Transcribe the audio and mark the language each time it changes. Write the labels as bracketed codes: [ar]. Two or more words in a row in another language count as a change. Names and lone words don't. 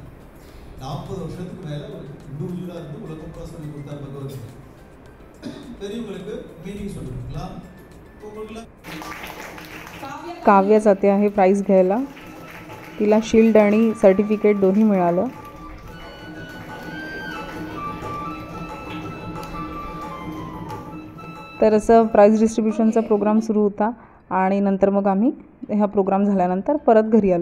[ta] 40 வருஷத்துக்கு மேலே ஒரு இண்டிவிஜுவலாக இருந்து உலகம் கூட சொல்லி கொடுத்தார் பகவத்கீதை. பெரியவங்களுக்கு மீனிங் சொல்லிருங்களா? உங்களுக்கு [mr] काव्या जाते आहे प्राईज घ्यायला. तिला शील्ड आणि सर्टिफिकेट दोन्ही मिळालं. तर असं [en] prize distributionचा program [mr] सुरू होता आणि नंतर मग आम्ही हा प्रोग्राम झाल्यानंतर परत घरी आलो.